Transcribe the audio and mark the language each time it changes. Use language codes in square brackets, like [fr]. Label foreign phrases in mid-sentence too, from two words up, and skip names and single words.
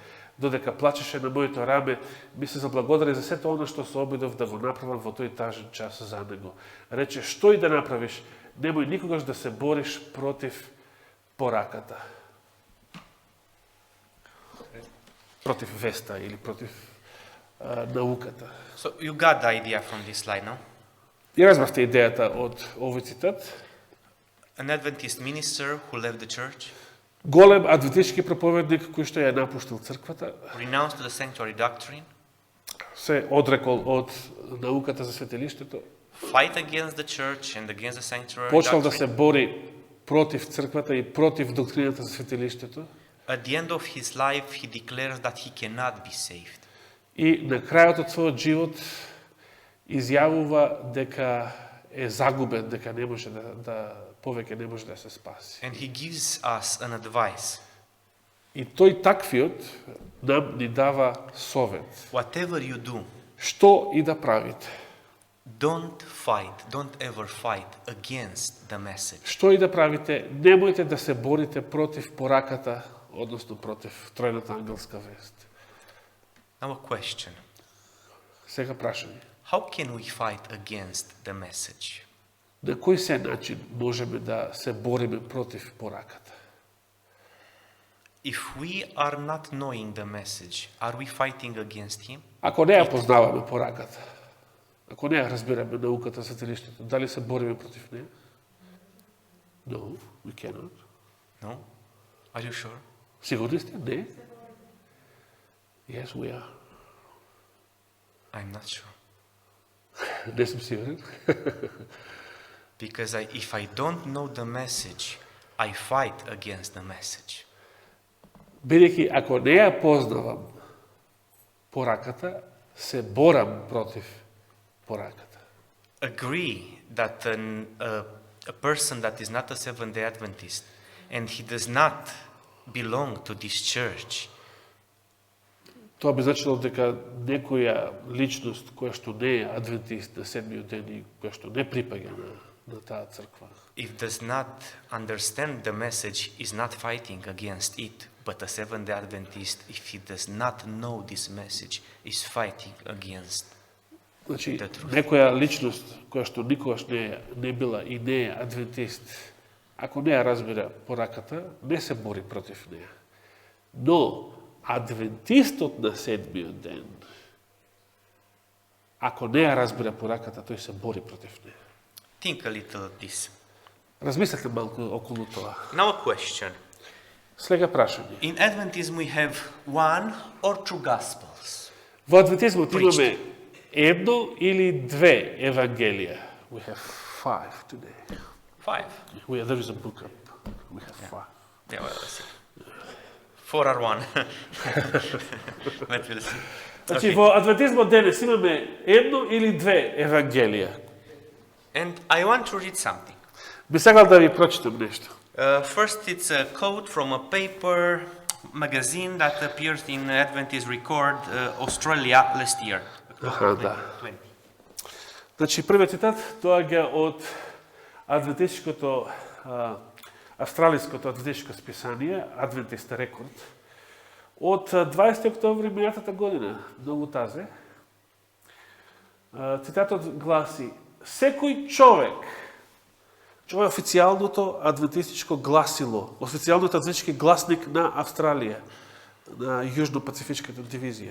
[mk] Додека плачеше на моето раме, ми се заблагодари за сето оно што се обидов да го направам во тој тажен час за него. Рече, што и да направиш, немој никогаш да се бориш против пораката. Против веста или против науката. [en] So you got the idea from this slide, no? [mk] И разбравте идејата од овој цитат. [en] An Adventist minister who left the church, [mk] Голем адвентистички проповедник кој што ја напуштил црквата, [en] renounced the sanctuary doctrine, [mk] се одрекол од науката за светилиштето, [en] fight against the church and against the sanctuary [mk] почнал да [en] doctrine. [mk] се бори против црквата и против доктрината за светилиштето. [en] At the end of his life, he declares that he cannot be saved. [mk] И на крајот од својот живот изјавува дека е загубен, дека не може повеќе не може да се спаси. [en] And he gives us an advice. [mk] И тој таквиот нам ни дава совет. [en] Whatever you do, [mk] Што и да правите? [en] don't ever fight against the message. [mk] Што и да правите, немојте да се борите против пораката, односно против тројната ангелска вест. [en] Now a question. [mk] Сега прашање. [en] How can we fight against the message? [mk] На кој се начин можеме да се бориме против пораката? [en] If we are not knowing the message, are we fighting against him? [mk] Ако не ја познаваме пораката, ако не ја разбираме науката за сателиштето, дали се бориме против неја? [en] No, we cannot. No? Are you sure? [mk] Сигурни сте? Не. [en] Yes, we are. I'm not sure. [mk] Не сум сигурен. [en] Because if I don't know the message, I fight against the message. [mk] Бидејќи ако не ја познавам пораката, се борам против пораката. [en] Agree that a person that is not a Seventh-day Adventist and he does not belong to this church, [mk] Тоа би значило дека некоја личност која што не е адвентист на седмиот ден и која што не припаѓа на таа црква, [en] if does not understand the message, is not fighting against it. But a Seventh-day Adventist, if he does not know this message, is fighting against. [mk] значи [en] The truth. [mk] некоја личност која што никогаш не била и не е адвентист, ако не ја разбира пораката, не се бори против неја. Но адвентистот на седмиот ден, ако не ја разбира пораката, тој се бори против неја. [en] Think a little at this. [mk] Размислете малку околу тоа. [en] Now a question. [mk] Сега прашање. [en] In Adventism we have one or two Gospels. [mk] Во адвентизмот [en] Preached. [mk] имаме едно или две евангелија. [en] We have 5 today. 5. There is a book up. We have 5. Yeah, well, let's see. Four are one. But we'll see. [mk] Значи, [en] Okay. [mk] во адвентизмот денес имаме едно или две евангелија. [en] And I want to read something. [mk] Би сакал да ви прочитам нешто. [en] First, it's a quote from a paper magazine that appeared in Adventist Record Australia last year. [mk] Аха, да. 2020. Значи, првиот цитат доаѓа од адвентистичкото, австралиското адвентистичко списание, Adventist Record, од 20 октомври минатата година, многу тазе. Цитатот гласи: секој човек, ова е официјалното адвентистичко гласило, официјалниот адвентистички гласник на Австралија, на Јужно-Пацифичката дивизија.